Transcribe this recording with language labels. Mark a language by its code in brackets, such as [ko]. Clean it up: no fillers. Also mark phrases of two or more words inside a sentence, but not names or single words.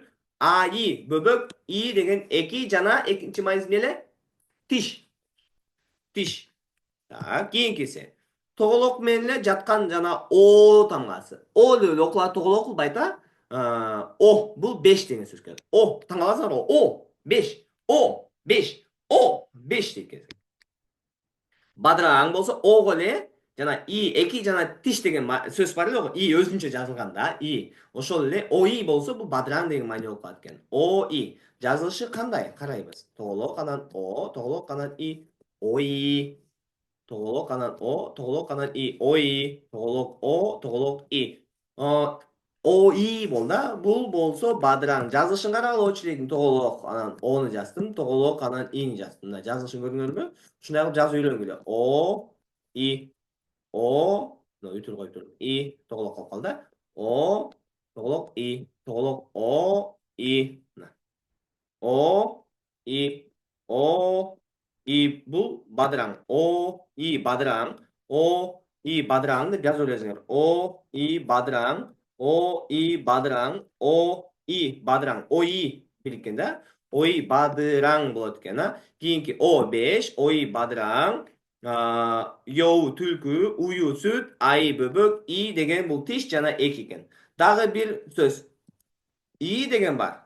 [ky] Аи бөбөк, и деген эки жана экинчи майнысы эмне эле? Тиш. Тиш. Так, кийинкиси. Тоголок менен эле жаткан жана о тамгасы. О деп эле окулат, тоголок кылбайт О бул 5 деген сөз келет. О таңгаласыңарбы? О 5. О 5. О 5 деген. Бадыраң болсо ого эле жана и эки жана тиш деген сөз бар эле го. И өзүнчө жазылганда и. Ошол эле ои болсо бул бадыраң деген маани болуп калат экен. Ои. Жазылышы кандай? Карайбыз. Тоголок анан о, тоголок анан и. Ои. Тоголок анан о, тоголок анан и. Ои. Тоголок о, тоголок и. Ои болду. Бул болсо бадыраң. Жазылышын карагыла очерегин. Тоголок анан ону жаздым. Тоголок анан ини жаздым. Мына жазылышын көрдүңөрбү? Ушундай кылып жазып үйрөнгүлө. О, и, о, мына үтүр коюп тур. И, тоголок калып калды. О, тоголок и, тоголок о, и. О, и, о, и. Бул бадыраң. О, и, бадыраң. О, и, бадыраң деп жазып элесиңер. О, и, бадыраң. О, и, бадыраң. О, и, бадыраң. Ои бириккен да. Ои бадыраң болот экен, Кийинки о 5, ои бадыраң. Йоу түлкү, уyu сүт, аи бөбөк, и деген бул тиш жана эки экен. Дагы бир сөз. И деген бар.